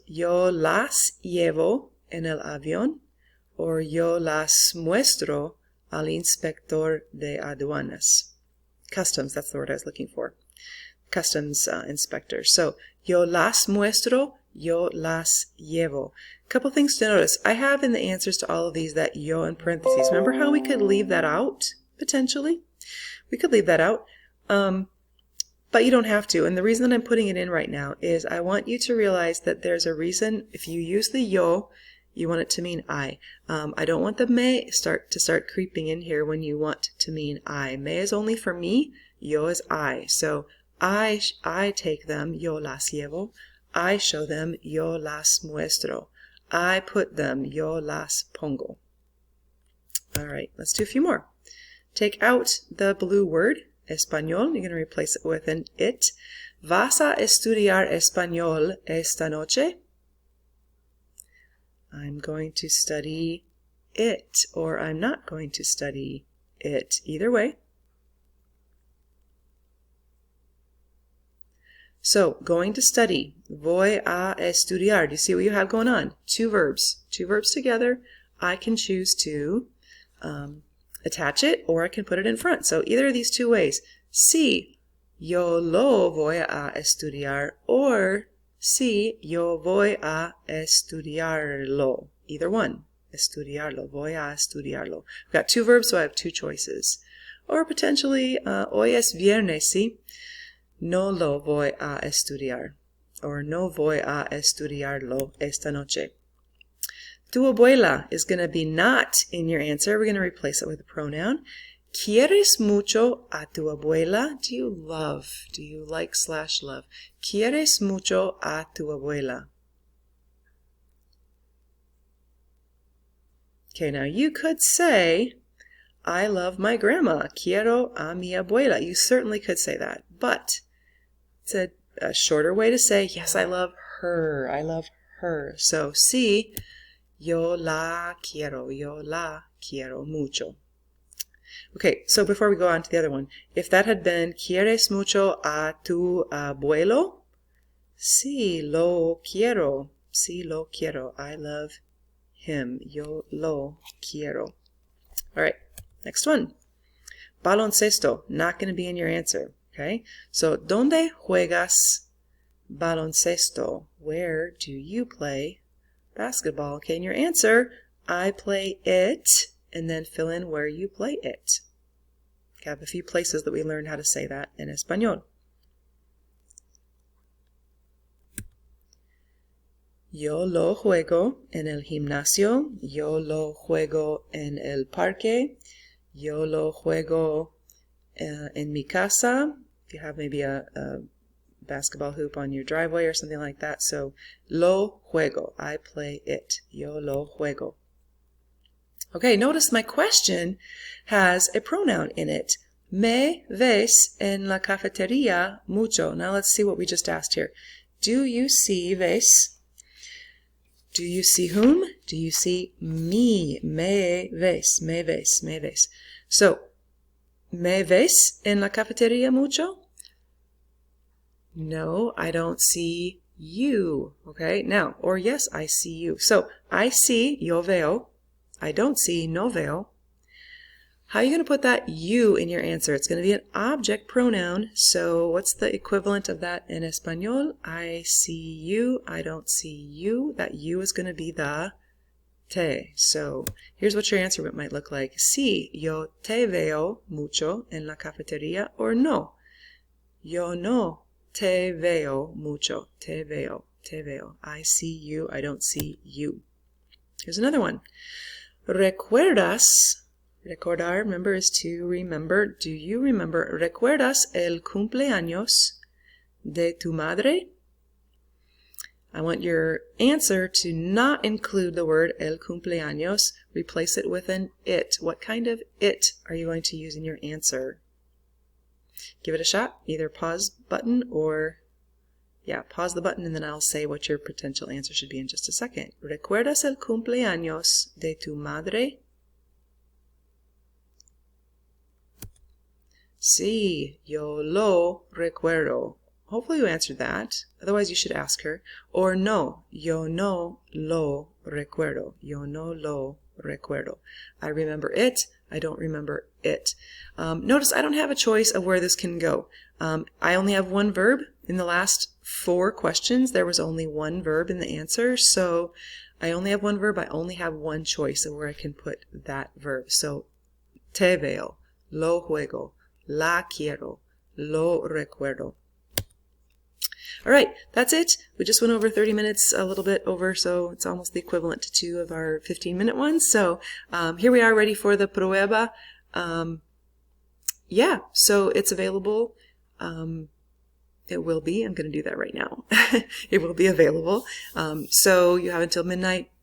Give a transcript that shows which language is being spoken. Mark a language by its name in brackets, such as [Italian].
[Spanish] Yo las llevo en el avión, or yo las muestro al inspector de aduanas. [English] Customs, that's the word I was looking for. Customs inspector. [Spanish] So, yo las muestro, yo las llevo. [English] A couple things to notice. I have in the answers to all of these that yo in parentheses. Remember how we could leave that out, potentially? We could leave that out, but you don't have to. And the reason that I'm putting it in right now is I want you to realize that there's a reason. If you use the yo, you want it to mean I. I don't want the me to start creeping in here when you want to mean I. Me is only for me, yo is I. So I take them, [Spanish] yo las llevo. [English] I show them, [Spanish] yo las muestro. [English] I put them, [Spanish] yo las pongo. [English] All right, let's do a few more. Take out the blue word, español. You're going to replace it with an it. [Spanish] ¿Vas a estudiar español esta noche? [English] I'm going to study it, or I'm not going to study it. Either way. So, going to study. [Spanish] Voy a estudiar. [English] Do you see what you have going on? Two verbs. Two verbs together. I can choose to attach it, or I can put it in front. So either of these two ways. [Spanish] Sí, yo lo voy a estudiar, or sí, yo voy a estudiarlo. [English] Either one. [Spanish] Estudiarlo. Voy a estudiarlo. [English] I've got two verbs, so I have two choices. Or potentially, [Spanish] hoy es viernes, sí. No lo voy a estudiar. Or no voy a estudiarlo esta noche. Tu abuela [English] is going to be not in your answer. We're going to replace it with a pronoun. [Spanish] ¿Quieres mucho a tu abuela? [English] Do you love? Do you like / love? [Spanish] ¿Quieres mucho a tu abuela? [English] Okay, now you could say, I love my grandma. [Spanish] Quiero a mi abuela. [English] You certainly could say that. But it's a shorter way to say, yes, I love her. I love her. [Spanish] So, sí. Yo la quiero mucho. [English] Okay, so before we go on to the other one, if that had been, [Spanish] ¿Quieres mucho a tu abuelo? Sí, lo quiero. [English] I love him. [Spanish] Yo lo quiero. [English] All right, next one. Baloncesto, not going to be in your answer. [Spanish] Okay, so ¿Dónde juegas baloncesto? [English] Where do you play basketball? Okay, and your answer, I play it, and then fill in where you play it. Okay, I have a few places that we learned how to say that in Español. [Spanish] Yo lo juego en el gimnasio. Yo lo juego en el parque. Yo lo juego en mi casa. [English] If you have maybe a basketball hoop on your driveway or something like that. [Spanish] So, lo juego. [English] I play it. [Spanish] Yo lo juego. [English] Okay, notice my question has a pronoun in it. [Spanish] Me ves en la cafetería mucho. [English] Now let's see what we just asked here. Do you see ves? Do you see whom? Do you see me? [Spanish] Me ves. Me ves. Me ves. So, me ves en la cafetería mucho? [English] No, I don't see you. Okay, now, or yes, I see you. So, I see, [Spanish] yo veo. [English] I don't see, [Spanish] no veo. [English] How are you going to put that you in your answer? It's going to be an object pronoun. So, what's the equivalent of that in Espanol? I see you. I don't see you. That you is going to be the te. So here's what your answer might look like. [Spanish] Sí, yo te veo mucho en la cafetería, or no. Yo no te veo mucho. Te veo, te veo. [English] I see you, I don't see you. Here's another one. ¿Recuerdas? Recordar, remember, is to remember. Do you remember? [Spanish] ¿Recuerdas el cumpleaños de tu madre? [English] I want your answer to not include the word el cumpleaños. Replace it with an it. What kind of it are you going to use in your answer? Give it a shot. Either pause button or, pause the button and then I'll say what your potential answer should be in just a second. [Spanish] ¿Recuerdas el cumpleaños de tu madre? Sí, yo lo recuerdo. [English] Hopefully you answered that. Otherwise you should ask her. [Spanish] Or no, yo no lo recuerdo. Yo no lo recuerdo. [English] I remember it. I don't remember it. Notice I don't have a choice of where this can go. I only have one verb. In the last 4 questions, there was only one verb in the answer. So I only have one verb. I only have one choice of where I can put that verb. [Spanish] So te veo, lo juego, la quiero, lo recuerdo. [English] All right, that's it. We just went over 30 minutes, a little bit over, so it's almost the equivalent to 2 of our 15-minute ones. So here we are ready for the prueba. So it's available. It will be. I'm going to do that right now. It will be available. So you have until midnight.